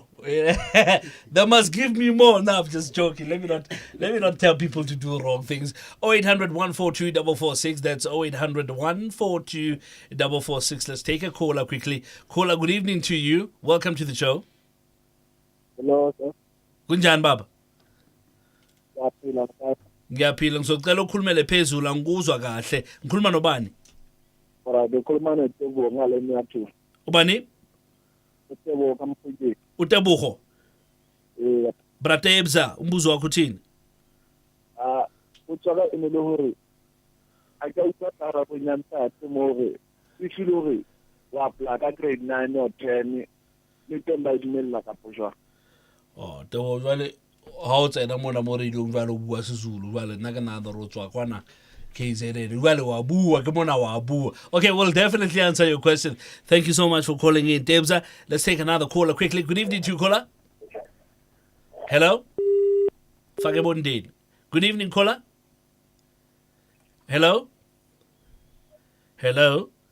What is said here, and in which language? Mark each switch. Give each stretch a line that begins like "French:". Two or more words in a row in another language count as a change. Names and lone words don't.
English: They must give me more. No, I'm just joking. Let me not tell people to do wrong things. 0800 142 446. That's 0800 142 446. Let's take a caller quickly. Caller, good evening to you. Welcome to the show. Hello, sir.
Zulu: Kunjani baba? Ngiyaphila. Ngiyaphila, ngizocela ukhulumele phezulu, angikuzwa kahle. Ngikhuluma nobani? Ngikhuluma noTebo ngale nyathi. Ubani? uTebo kaMfundisi. Utebogo. Bratebza, umbuzo wakho uthini?
Southern Sotho: Utswala imele hore a ka utlwa karabo ya ntate mo hore e file hore wa apply ka
English: grade 9 or 10
Southern Sotho: le teng ba dumella ka pojwa. Tebo jwale ha o tsena mona mo radio jwale o bua seZulu jwale nna ke nna ro tswa kwana KZN jwale wa bua ke mona wa bua.
English: Okay, we'll definitely answer your question. Thank you so much for calling in, Debza. Let's take another caller quickly. Good evening to you, caller. Hello? Fakebondeni. Good evening, caller. Hello? Hello?